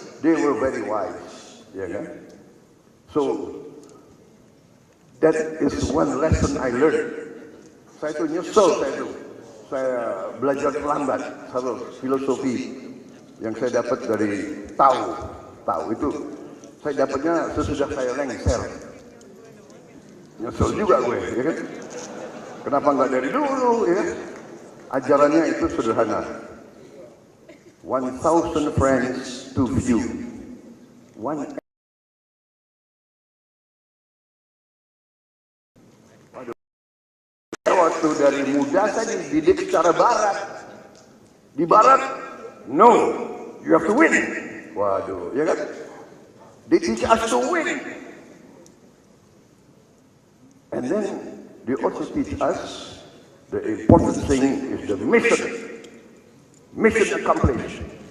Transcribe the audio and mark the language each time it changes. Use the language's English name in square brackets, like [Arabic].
[English] They were very wise, [Indonesian] ya kan? [English] So that is one lesson I learned. [Indonesian] Saya tuh nyesel, saya belajar terlambat satu filosofi yang saya dapat dari tahu itu saya dapatnya sesudah saya lengser. Nyesel juga gue, ya kan? Kenapa nggak dari dulu, ya kan? Ajarannya itu sederhana. [English] 1,000 friends to view. [Indonesian] Waktu dari muda saya dididik secara barat. Di barat, [English] no, you have to win. [Indonesian] Waduh, ya kan? [English] They teach us to win. And then they also teach us the important thing is the mission accomplished.